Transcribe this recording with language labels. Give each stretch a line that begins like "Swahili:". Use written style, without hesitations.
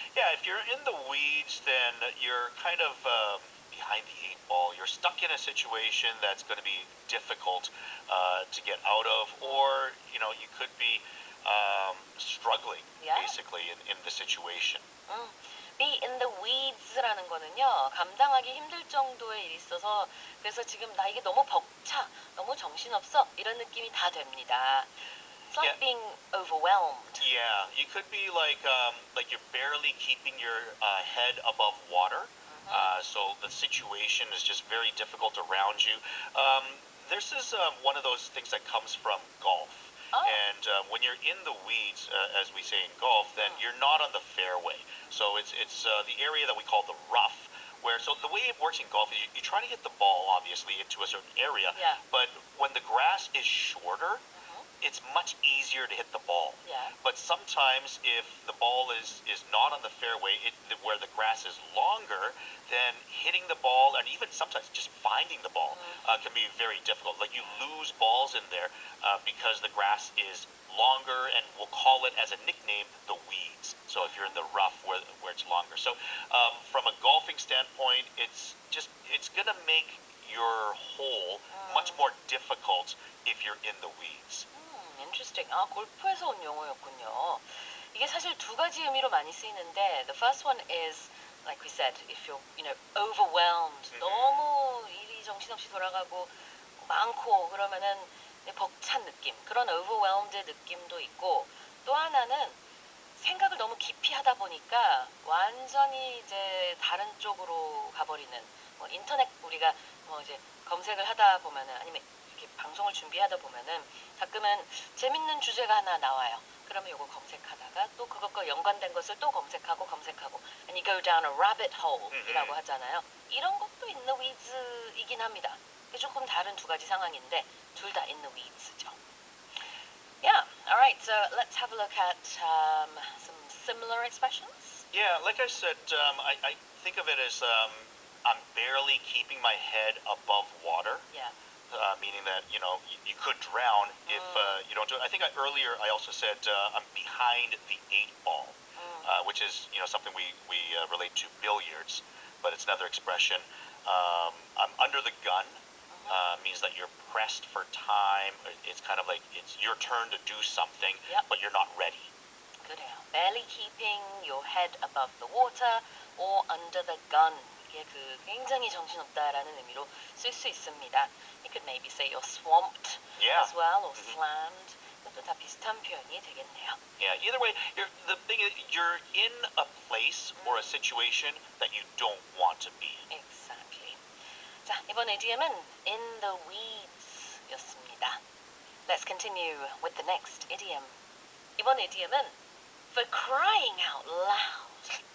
English: Yeah, if you're in the weeds, then you're kind of behind the eight ball. You're stuck in a situation that's going to be difficult to get out of, or you could be struggling basically in the situation.
Korean: Be in the weeds라는 거는요, 감당하기 힘들 정도의 일이 있어서 그래서 지금 나 이게 너무 벅차, 너무 정신없어 이런 느낌이 다 됩니다.
English: It's like being overwhelmed. Yeah, you could be like you're barely keeping your head above water. So the situation is just very difficult around you. This is one of those things that comes from golf. And when you're in the weeds, as we say in golf, then you're not on the fairway. So it's the area that we call the rough. So the way it works in golf is you try to hit the ball, obviously, into a certain area. Yeah. But when the grass is shorter, it's much easier to hit the ball. Yeah. But sometimes if the ball is not on the fairway, where the grass is longer, then hitting the ball and even sometimes just finding the ball can be very difficult. Like you lose balls in there because the grass is longer, and we'll call it as a nickname the weeds. So if you're in the rough where it's longer. So from a golfing standpoint, it's gonna make your hole much more difficult if you're in the weeds. Interesting.
Korean: 골프에서 온 용어였군요. 이게 사실 두 가지 의미로 많이 쓰이는데
English: the first one is like we said, if you're, overwhelmed,
Korean: 너무 일이 정신없이 돌아가고 많고 그러면은 벅찬 느낌, 그런 overwhelmed 느낌도 있고 또 하나는 생각을 너무 깊이 하다 보니까 완전히 이제 다른 쪽으로 가버리는 인터넷 우리가 이제 검색을 하다 보면은 아니면 이렇게 방송을 준비하다 보면은 가끔은 재밌는 주제가 하나 나와요. 그러면 이거 검색하다가 또 그것과 연관된 것을 또 검색하고
English: and you go down a rabbit hole
Korean: 이라고 하잖아요. 이런 것도 in the weeds이긴 합니다. 조금 다른 두 가지 상황인데 둘 다 in the weeds죠.
English: Yeah, all right, so let's have a look at some similar expressions. Yeah, like I said, I think of it as I'm barely keeping my head above water. Yeah. Meaning that you could drown if you don't do it. I think earlier I also said I'm behind the eight ball, which is something we relate to billiards, but it's another expression. I'm under the gun. Means that you're pressed for time. It's kind of like it's your turn to do something, but you're not ready.
Korean: 그래요.
English: Barely keeping your head above the water or under the gun.
Korean: 이게 굉장히 정신없다라는 의미로 쓸 수 있습니다.
English: You could maybe say you're swamped as well or slammed.
Korean: 그것도 다 비슷한 표현이 되겠네요.
English: Yeah, either way, the thing is you're in a place or a situation that you don't want to be in. Exactly.
Korean: 자, 이번 idiom은 in the weeds 였습니다.
English: Let's continue with the next idiom.
Korean: 이번 idiom은
English: for crying out loud.